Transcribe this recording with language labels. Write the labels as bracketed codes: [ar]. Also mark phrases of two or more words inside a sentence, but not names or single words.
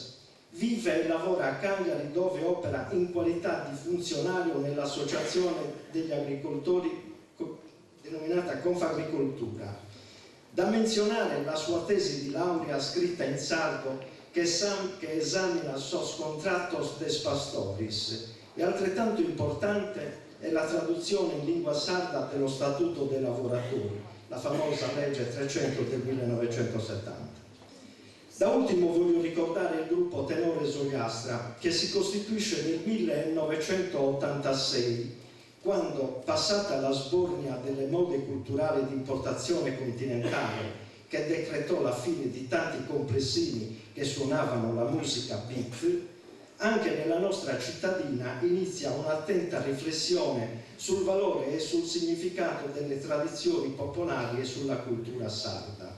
[it] Vive e lavora a Cagliari, dove opera in qualità di funzionario nell'associazione degli agricoltori denominata Confagricoltura. Da menzionare la sua tesi di laurea scritta in sardo che esamina [sc] sos contrattos des pastoris, [it] e altrettanto importante è la traduzione in lingua sarda dello Statuto dei lavoratori, la famosa legge 300 del 1970. Da ultimo voglio ricordare il gruppo Tenores Ogliastra, che si costituisce nel 1986, quando, passata la sbornia delle mode culturali di importazione continentale, che decretò la fine di tanti complessini che suonavano la musica beat, anche nella nostra cittadina inizia un'attenta riflessione sul valore e sul significato delle tradizioni popolari e sulla cultura sarda.